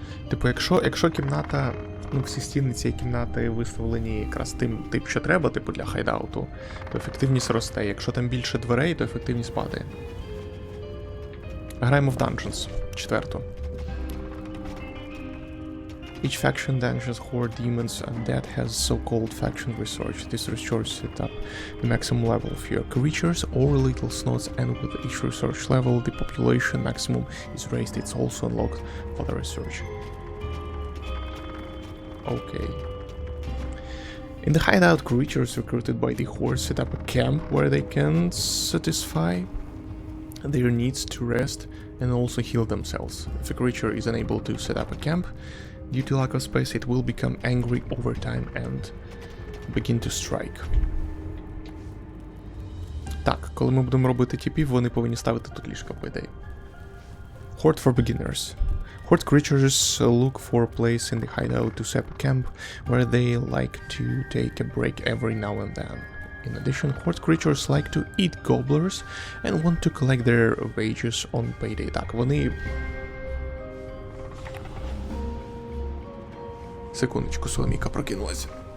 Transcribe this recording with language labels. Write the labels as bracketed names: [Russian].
[Ukrainian] Типу, якщо кімната, ну всі стіни цієї кімнати виставлені якраз тим, що треба, типу для хайдауту, то ефективність росте. Якщо там більше дверей, то ефективність падає. Граємо в Dungeons. 4. [English] Each faction dungeons horde demons undead has so-called faction research. This research set up the maximum level of your creatures or little snots, and with each research level the population maximum is raised. It's also unlocked for the research. Okay. In the hideout, creatures recruited by the horde set up a camp where they can satisfy their needs to rest and also heal themselves. If a creature is unable to set up a camp, due to lack of space, it will become angry over time and begin to strike. [Ukrainian] Так, коли ми будемо робити тіпів, вони повинні ставити тут ліжка, по ідеї. [English] Horde for beginners. Horde creatures look for a place in the hideout to set up camp, where they like to take a break every now and then. In addition, Horde creatures like to eat gobblers and want to collect their wages on payday. [Ukrainian] Так, вони... Секундочку, Соломіка прокинулася.